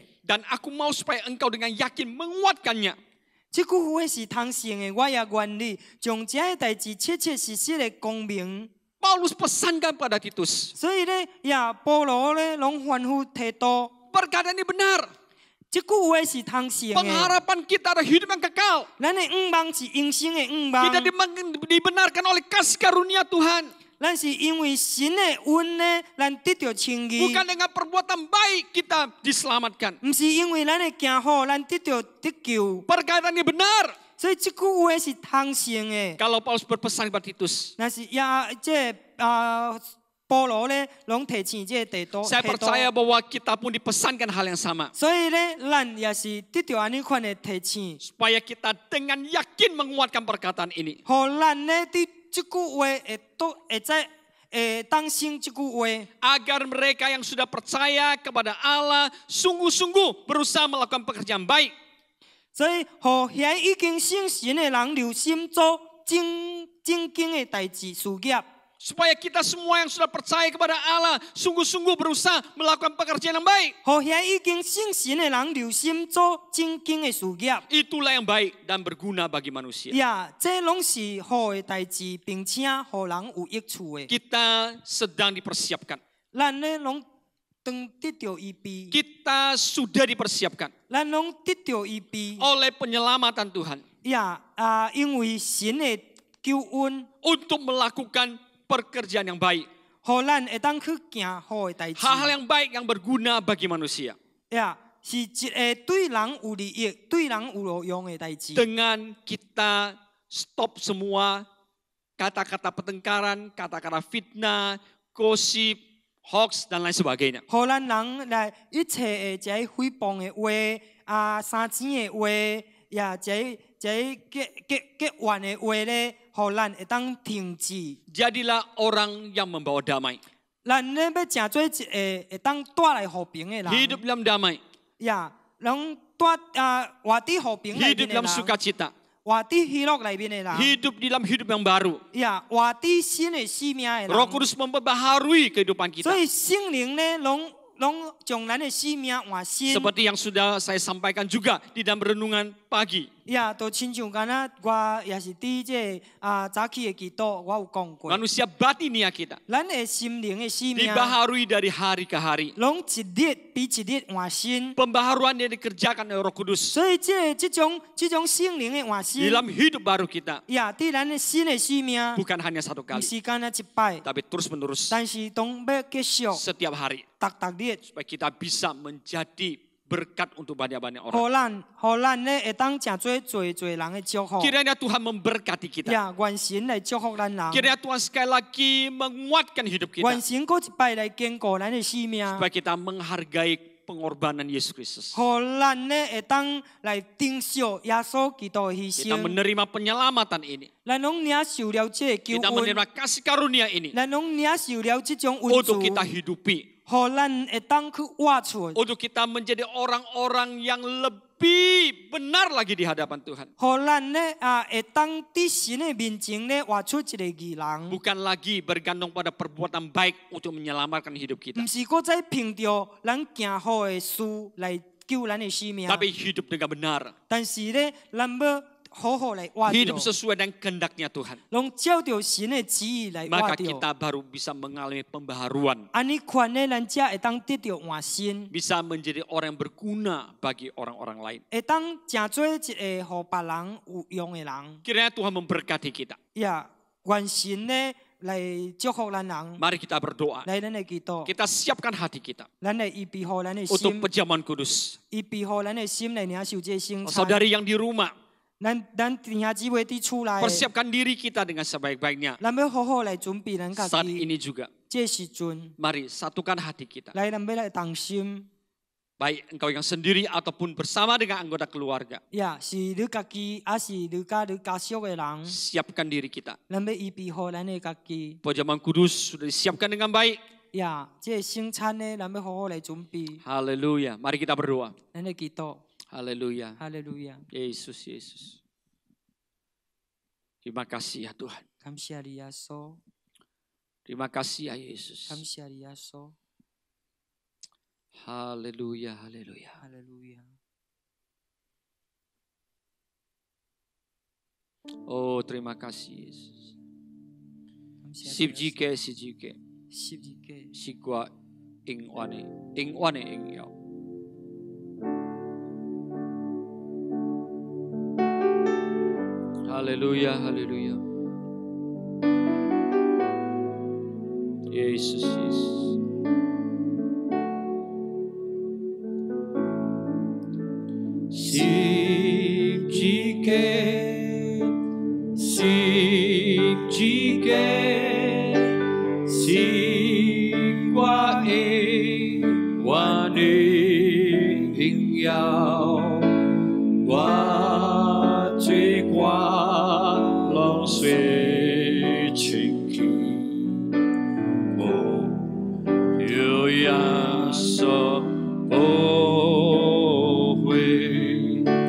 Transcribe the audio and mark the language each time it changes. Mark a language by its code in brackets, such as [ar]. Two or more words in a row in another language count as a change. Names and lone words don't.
[id] Dan aku mau supaya engkau dengan yakin menguatkannya. [nan] 這句話是通勝嘅，我也願你將這個代志切切實實嘅講明。 [id] Paulus pesankan pada Titus. [nan] 所以咧，呀，保羅咧，攏吩咐提多。 [id] Perkataan ini benar. [nan] 這句話是通勝嘅。 [id] Pengharapan kita ada hidup yang kekal. [nan] 咱嘅願望是永生嘅願望。 [id] Kita dibenarkan oleh kasih karunia Tuhan. [nan] 咱是因為神嘅恩咧，咱得到稱義。 [id] Bukan dengan perbuatan baik kita diselamatkan. [nan] 唔是因為咱嘅行好，咱得到得救。 [id] Perkataan ini benar. [nan] 所以這句話是通勝嘅。 [id] Kalau Paulus berpesan kepada Titus. [nan] 但是保羅咧，攏提醒這提多。 [id] Saya percaya bahwa kita pun dipesankan hal yang sama. [nan] 所以咧，咱也是得到安尼款嘅提醒。 [id] Supaya kita dengan yakin menguatkan perkataan ini. [nan] 互咱咧啲這句話會當信這句話。 [id] Agar mereka yang sudah percaya kepada Allah sungguh-sungguh berusaha melakukan pekerjaan baik. [nan] 所以，互遐已經信神嘅人留心做正經嘅代志事業。 [id] Supaya kita semua yang sudah percaya kepada Allah sungguh-sungguh berusaha melakukan pekerjaan yang baik. [nan] 互遐已經信神嘅人留心做正經嘅事業。 [id] Itulah yang baik dan berguna bagi manusia. [nan] 呀，這攏是好嘅代志，並且互人有益處嘅。 [id] Kita sedang dipersiapkan. [nan] 咱咧攏當得到預備， [id] Kita sudah dipersiapkan [nan] 咱攏得到預備。 [id] oleh penyelamatan Tuhan [nan] 呀，因為神嘅救恩， [id] untuk melakukan pekerjaan yang baik. [nan] 互咱會當去行好嘅代志。 [id] Hal-hal yang baik yang berguna bagi manusia. [nan] 呀，是一個對人有利益、對人有路用嘅代志。 [id] Dengan kita stop semua kata-kata pertengkaran, kata-kata fitnah, gosip, hoax dan lain sebagainya. [nan] 互咱人來一切嘅這誹謗嘅話、生錢嘅話，呀，這結怨嘅話咧，互咱會當停止。 [id] Jadilah orang yang membawa damai. [nan] 咱咧要成做一個會當帶來和平嘅人。 [id] Hidup dalam damai. [nan] 呀，攏活喺和平裏 [id] Hidup [nan] 面嘅 [id] dalam [nan] 人， [id] sukacita. [nan] 活喺喜樂裏面嘅人。 [id] Hidup dalam hidup yang baru. [nan] 呀，活喺新嘅生命嘅 [id] Roh [nan] 人。 [id] Kudus memperbaharui kehidupan [nan] 所 [id] kita. [nan] 以聖靈咧，攏將咱嘅生命換新。 [id] Seperti yang sudah saya sampaikan juga di dalam renungan pagi. [nan] Ya, [id] 都亲像敢若我也是伫这早起的祈祷，我有讲过。 [nan] Manusia batinia kita [id] 咱的心灵的生命， [nan] dibaharui dari hari ke hari. [id] 拢一日比一日换新。 [nan] Pembaharuan yang dikerjakan oleh Roh Kudus [id] 所以这种心灵的换新， [nan] dalam hidup baru kita [id] 呀，伫咱的新的生命， [nan] bukan hanya satu [id] 唔 [nan] kali, [id] 是敢若一摆， [nan] tapi terus menerus [id] 但是当要继续， [nan] setiap hari [id] 逐日。 [nan] supaya kita bisa menjadi berkat untuk banyak-banyak orang. [id] 互咱咧会当真做人的祝福。 [nan] Kiranya Tuhan memberkati kita. [id] 呀，愿神来祝福咱人。 [nan] Kiranya Tuhan sekali lagi menguatkan hidup [id] 愿 [nan] kita [id] 神搁一摆来坚固咱的生命。 [nan] supaya kita menghargai pengorbanan Yesus Kristus. [id] 互咱咧会当来珍惜耶稣基督的牺 [nan] Kita [id] 牲。 [nan] menerima penyelamatan ini. [id] 咱拢领受了这个救 [nan] Kita [id] 恩， [nan] menerima kasih karunia ini [id] 咱拢领受了这种恩 [nan] untuk [id] 助， [nan] kita hidupi, [id] 互咱会当去活出。 [nan] untuk kita menjadi orang-orang yang lebih benar lagi di hadapan Tuhan. [id] 互咱咧会当伫神的面前咧活出一个义人， [nan] Bukan lagi bergantung pada perbuatan baik untuk menyelamatkan hidup kita, [id] 毋是搁再凭着咱行好的事来救咱的生命， [nan] tapi hidup dengan benar, [id] 但是咧咱要好好来活 [nan] hidup [id] 着， [nan] sesuai dengan kehendaknya Tuhan. [id] 拢照着神的旨意来活 [nan] Maka [id] 着。 [nan] kita baru bisa mengalami pembaharuan, [id] 安尼款咧，咱才会当得到换新， [nan] bisa menjadi orang yang berguna bagi orang-orang lain. [id] 会当真做一个互别人有用的人。 [nan] Kiranya Tuhan memberkati kita. [id] 呀，愿神咧来祝福咱人， [nan] Mari kita berdoa. [id] 来咱的祈祷， [nan] Kita siapkan hati kita [id] 咱来预备好咱的 [nan] untuk [id] 心， [nan] perjamuan kudus. [id] 预备好咱的心来领受这圣餐。 [nan] Saudari yang di rumah, [id] 咱弟兄姊妹伫厝内， [nan] persiapkan diri kita dengan sebaik-baiknya. [id] 咱要好好来准备咱家 [nan] Saat [id] 己。 [nan] ini juga, [id] 这时阵， [nan] mari satukan hati kita. [id] 来咱要来同心。 [nan] Baik engkau yang sendiri ataupun bersama dengan anggota keluarga. [id] 呀，是你家己，还是你家属的人， [nan] Siapkan diri kita. [id] 咱要预备好咱的家己。 [nan] Perjamuan kudus sudah disiapkan dengan baik. [id] 呀，这圣餐呢，咱要好好来准备。 [nan] Haleluya. Mari kita berdoa. [id] 咱的祈祷， [nan] Haleluya. [id] 哈利路亚， [nan] Yesus, Yesus. Terima kasih ya Tuhan. [id] 感谢你耶稣， [nan] Terima kasih ya Yesus. [id] 感谢你耶稣， [nan] Haleluya, haleluya. [id] 哈利路亚。 [nan] Oh, terima kasih Yesus. [id] 感谢你耶稣 Sibjike, sibjike. [nan] 十字架， Sigwa ingwane, ingwane ingyao. [id] Haleluya, haleluya. Yesus, Yesus. Sibjike, sibjike, sigwa ingwane ingyao. Wa zui qua long sui ching ki. Oh, yu ya so oh hui.